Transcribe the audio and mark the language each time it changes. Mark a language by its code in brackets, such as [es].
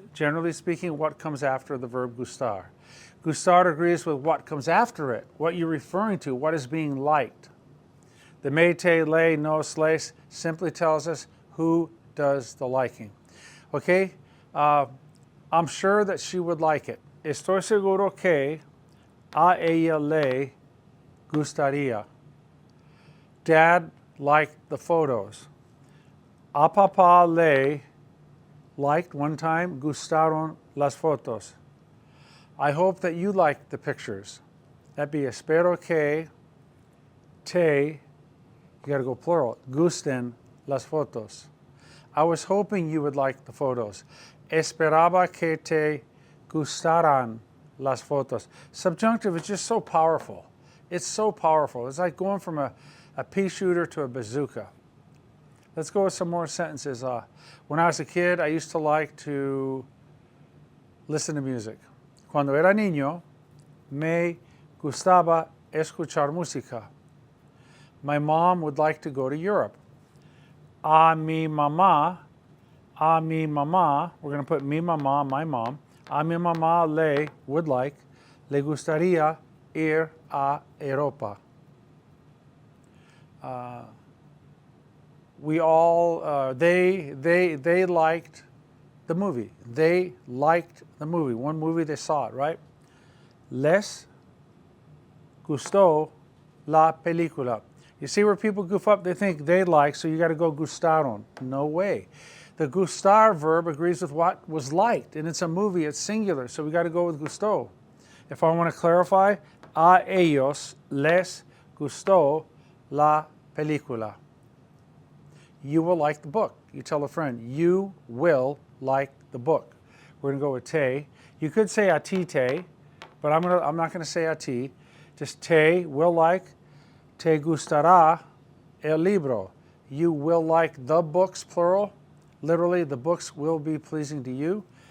[en] Generally speaking, what comes after the verb gustar. Gustar agrees with what comes after it, what you're referring to, what is being liked. The me, te, le, nos, les simply tells us who does the liking. Okay? I'm sure that she would like it. [es] Estoy seguro que a ella le gustaría. [en] Dad liked the photos. [es] A papá le [en] liked one time, [es] gustaron las fotos. [en] I hope that you liked the pictures. That'd be [es] espero que te, [en] you gotta go plural, [es] gusten las fotos. [en] I was hoping you would like the photos. [es] Esperaba que te gustaran las fotos. [en] Subjunctive is just so powerful. It's so powerful. It's like going from a pea shooter to a bazooka. Let's go with some more sentences. When I was a kid, I used to like to listen to music. [es] Cuando era niño, me gustaba escuchar música. [en] My mom would like to go to Europe. [es] A mi mamá, [en] we're going to put [es] mi mamá, [en] my mom. [es] A mi mamá le [en] would like, [es] le gustaría ir a Europa. [en] We all, they liked the movie. They liked the movie. One movie they saw it, right? [es] Les gustó la película. [en] You see where people goof up? They think they like, so you got to go gustaron. No way. The gustar verb agrees with what was liked, and it's a movie, it's singular, so we got to go with gustó. If I want to clarify, [es] a ellos les gustó la película. [en] You will like the book. You tell a friend, you will like the book. We're going to go with te. You could say [es] a ti te, [en] but I'm not going to say a ti. Just [es] te, [en] will like. [es] Te gustará el libro. [en] You will like the books, plural. Literally, the books will be pleasing to you.